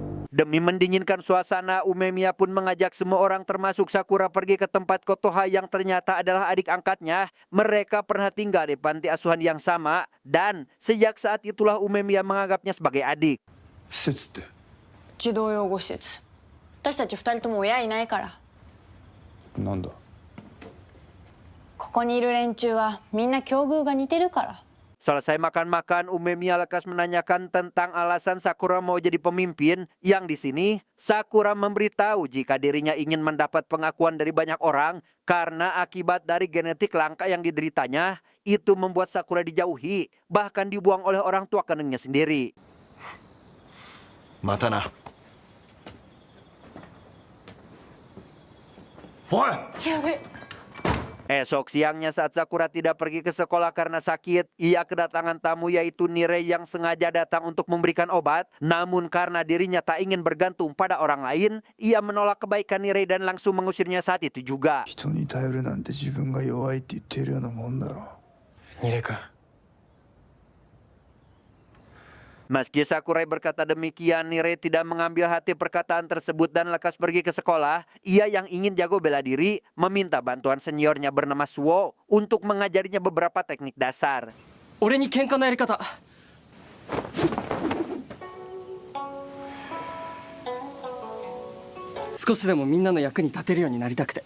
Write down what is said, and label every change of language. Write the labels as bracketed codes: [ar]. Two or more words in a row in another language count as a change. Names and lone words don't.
[id] Demi mendinginkan suasana, Umemiya pun mengajak semua orang termasuk Sakura pergi ke tempat Kotoha yang ternyata adalah adik angkatnya. Mereka pernah tinggal di panti asuhan yang sama dan sejak saat itulah Umemiya menganggapnya sebagai adik. [ja] 施設って児童養護施設。私たち二人とも親いないから。なんだ。ここにいる連中はみんな境遇が似てるから。 [id] Selesai makan-makan, Umemiya lekas menanyakan tentang alasan Sakura mau jadi pemimpin. Yang di sini, Sakura memberitahu jika dirinya ingin mendapat pengakuan dari banyak orang karena akibat dari genetik langka yang dideritanya, itu membuat Sakura dijauhi, bahkan dibuang oleh orang tua kandungnya sendiri. [ja] またな。おい。やべ。 [id] Esok siangnya saat Sakura tidak pergi ke sekolah karena sakit, ia kedatangan tamu yaitu Nirei yang sengaja datang untuk memberikan obat. Namun karena dirinya tak ingin bergantung pada orang lain, ia menolak kebaikan Nirei dan langsung mengusirnya saat itu juga. [ja] 人に頼るなんて自分が弱いって言ってるようなもんだろ。ニレ君 [id] Meski Sakurai berkata demikian, Nirei tidak mengambil hati perkataan tersebut dan lekas pergi ke sekolah. Ia yang ingin jago bela diri meminta bantuan seniornya bernama Suo untuk mengajarinya beberapa teknik dasar. [ja] 俺に喧嘩のやり方少しでもみんなの役に立てるようになりたくて